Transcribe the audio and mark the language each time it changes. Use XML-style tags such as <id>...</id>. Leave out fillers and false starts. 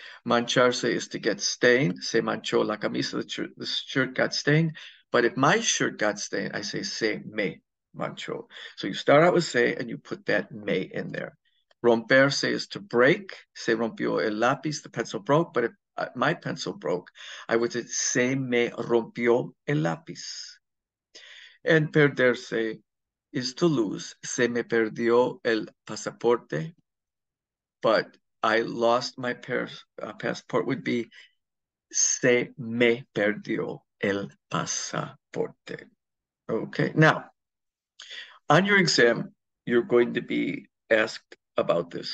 <en>Mancharse is to get stained.</en> <es>Se manchó la camisa,</es> <en>the shirt got stained. But if my shirt got stained, I say</en> <es>se me manchó.</es> <en>So you start out with se and you put that me in there. Romperse is to break.</en> <es>Se rompió el lápiz,</es> <en>the pencil broke. But if my pencil broke, I would say</en> <es>se me rompió el lápiz.</es> <en>And perderse is to lose.</en> <es>Se me perdió el pasaporte,</es> <en>but I lost my passport would be</en> <es>se me perdió el pasaporte.</es> <en>Okay, now on your exam, you're going to be asked about this.</en>